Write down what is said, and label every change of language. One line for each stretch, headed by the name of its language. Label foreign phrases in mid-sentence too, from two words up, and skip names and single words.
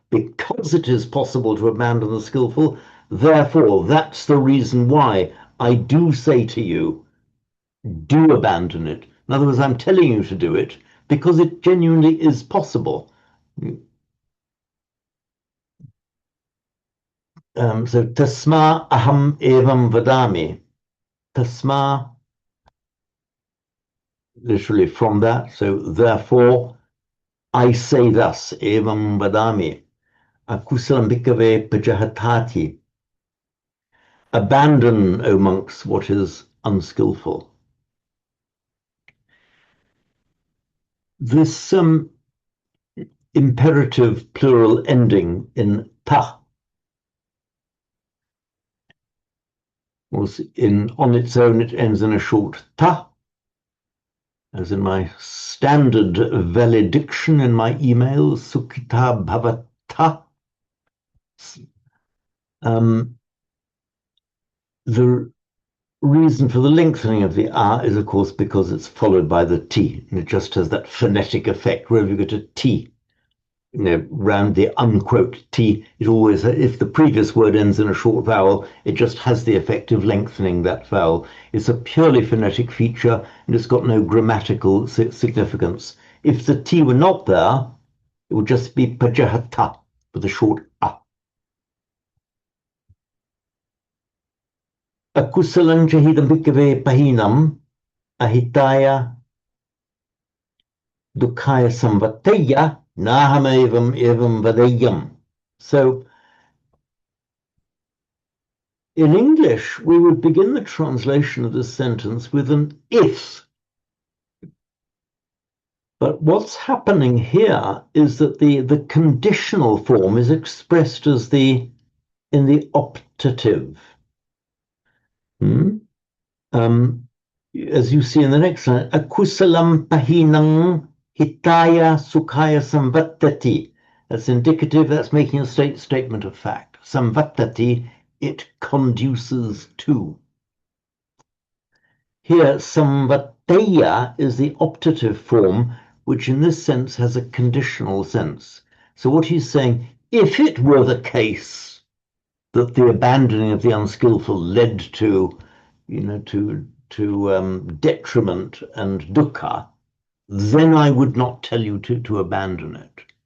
English: Because it is possible to abandon the skillful, therefore that's the reason why I do say to you, do abandon it. In other words, I'm telling you to do it because it genuinely is possible.
Pali: So tasma aham evam vadami. Tasma,
English: literally from that. So therefore, I say thus,
Pali: evam vadami. Akusalam bhikkhave pajahatati.
English: Abandon, O monks, what is unskillful. This imperative plural ending in ta was on its own, it ends in a short ta, as in my standard valediction in my email,
Pali: sukhita bhavata.
English: The reason for the lengthening of the a is, of course, because it's followed by the t, and it just has that phonetic effect. Wherever you get a t, round the unquote t, it always, if the previous word ends in a short vowel, it just has the effect of lengthening that vowel. It's a purely phonetic feature, and it's got no grammatical significance. If the t were not there, it would just be pajahata with a short a.
Pali: Akusalam chahidam bhikkhave pahinam ahitaya dukkaya samvataya nahamevam evam vadayam.
English: So in English, we would begin the translation of this sentence with an if. But what's happening here is that the conditional form is expressed as in the optative. As you see in the next line,
Pali: akusalam pahinang hitaya sukhaya samvattati.
English: That's indicative, that's making a statement of fact. Samvattati, it conduces to. Here, samvattaya is the optative form, which in this sense has a conditional sense. So what he's saying, if it were the case that the abandoning of the unskillful led to, detriment and dukkha, then I would not tell you to abandon it.